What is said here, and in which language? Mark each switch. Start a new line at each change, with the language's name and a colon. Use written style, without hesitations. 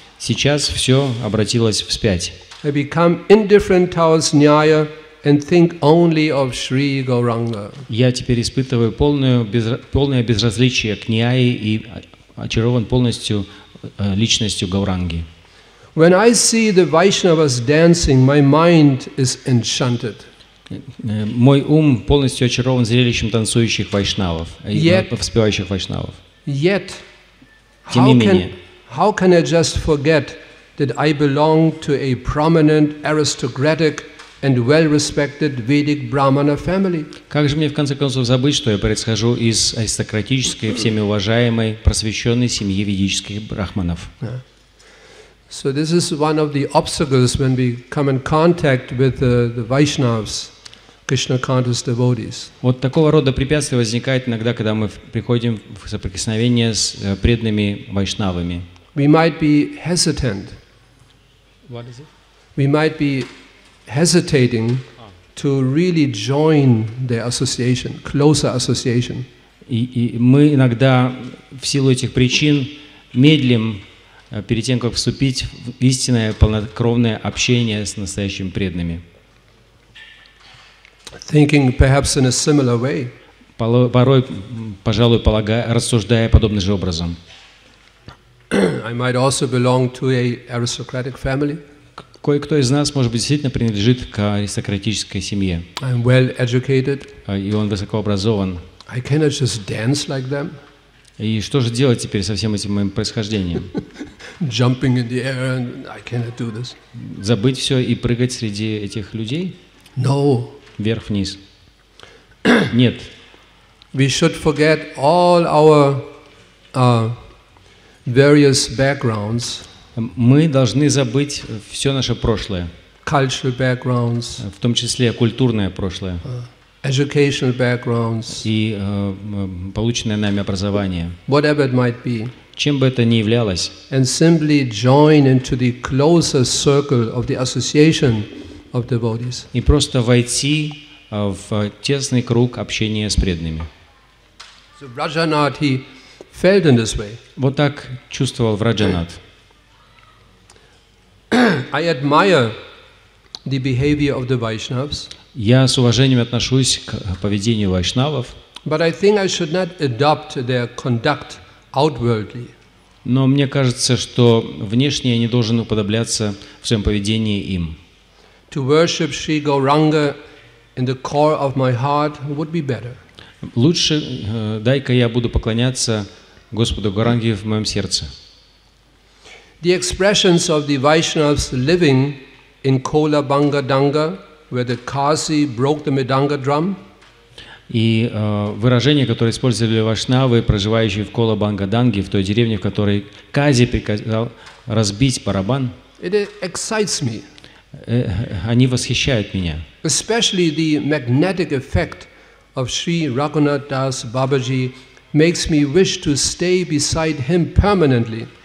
Russian: сейчас все обратилось вспять.
English: I become indifferent towards Nyaya and think only of Sri Gauranga.
Russian: Я теперь испытываю полное безразличие к ньяе и очарован полностью личностью Гауранги.
English: When I see the Vaishnavas dancing, my mind is enchanted.
Russian: Мой ум полностью очарован зрелищем танцующих вайшнавов, воспевающих вайшнавов.
English: Yet,
Russian: Тем не менее,
English: how can I just forget that I belong to a prominent, aristocratic and well-respected Vedic Brahmana family?
Russian: как же мне в конце концов забыть, что я происхожу из аристократической, всеми уважаемой, просвещенной семьи ведических брахманов?
English: So this is one of the obstacles when we come in contact with the Vaishnavas, Krishna conscious devotees.
Russian: Вот такого рода препятствия возникает иногда, когда мы приходим в соприкосновение с преданными вайшнавами.
English: We might be hesitant. What is it? We might be hesitating to really join their association, closer association.
Russian: И мы иногда в силу этих причин медлим перед тем, как вступить в истинное полнокровное общение с настоящими преданными.
English: Thinking perhaps in a similar way.
Russian: Порой, пожалуй, рассуждая подобным же образом.
English: I might also belong to a aristocratic family.
Russian: Кое-кто из нас, может быть, действительно принадлежит к аристократической семье.
English: I'm well educated.
Russian: И он высокообразован.
English: I cannot just dance like them.
Russian: И что же делать теперь со всем этим моим происхождением?
English: Jumping in the air, and I cannot do this.
Russian: Забыть все и прыгать среди этих людей?
English: No.
Russian: Вверх-вниз. Нет.
English: We should forget all our various backgrounds.
Russian: Мы должны забыть все наше прошлое.
English: Cultural backgrounds.
Russian: В том числе культурное прошлое.
English: Educational backgrounds.
Russian: И полученное нами образование.
English: Whatever it might be.
Russian: Чем бы это ни являлось.
English: And simply join into the closer circle of the association of devotees.
Russian: И просто войти в тесный круг общения с преданными.
English: So Rajanath, he felt in this way.
Russian: Вот так чувствовал Враджанат.
English: I admire the behavior of the Vaishnavas.
Russian: Я с уважением отношусь к поведению вайшнавов.
English: But I think I should not adopt their conduct outwardly.
Russian: Но мне кажется, что внешне я не должен уподобляться в своем поведении им.
English: To worship Sri Gauranga in the core of my heart would be better.
Russian: Лучше дай-ка я буду поклоняться Господу Гауранге в моем сердце.
English: The expressions of the Vaishnavas living in Kola Banga Danga, where the Kasi broke the Mridanga drum,
Russian: И выражения, которые использовали вайшнавы, проживающие в Кола-Банга-Данге, в той деревне, в которой Кази приказал разбить барабан,
English: It excites me.
Russian: Они восхищают меня.
English: Especially the magnetic effect of Sri Raghunath Das Babaji makes me wish to stay beside him permanently.